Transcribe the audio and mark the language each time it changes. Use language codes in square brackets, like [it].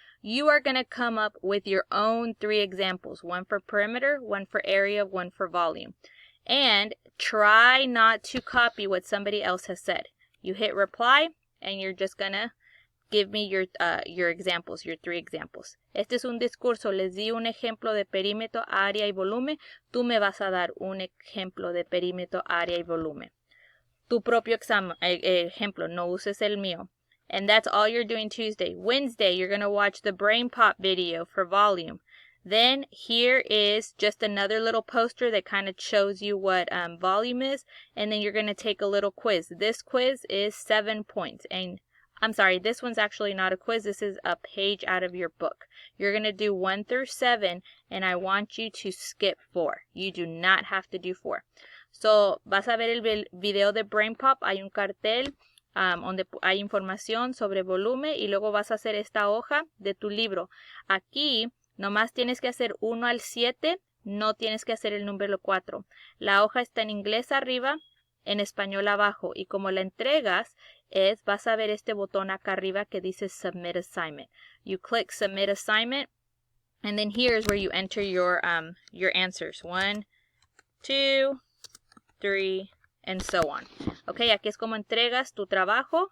[en] You are going to come up with your own 3 examples, one for perimeter, one for area, one for volume. And try not to copy what somebody else has said. You hit reply, and you're just going to give me your examples, your 3 examples. [es] Este es un discurso. Les di un ejemplo de perímetro, área y volumen. Tú me vas a dar un ejemplo de perímetro, área y volumen. Tu propio ejemplo. No uses el mío. [en] And that's all you're doing Tuesday. Wednesday, you're going to watch the Brain Pop video for volume. Then here is just another little poster that kind of shows you what volume is. And then you're going to take a little quiz. This quiz is 7 points. And I'm sorry, this one's actually not a quiz. This is a page out of your book. You're going to do 1 through 7, and I want you to skip 4. You do not have to do 4. So, [es] vas a ver el video de Brain Pop. Hay un cartel donde hay información sobre volumen y luego vas a hacer esta hoja de tu libro. Aquí, nomás tienes que hacer 1 al 7, no tienes que hacer el número 4. La hoja está en inglés arriba, en español abajo, y como la entregas, vas a ver este botón acá arriba que dice Submit Assignment. [en] You click Submit Assignment, and then here is where you enter your answers. 1, 2, 3, and so on. [es] Okay, aquí es como entregas tu trabajo.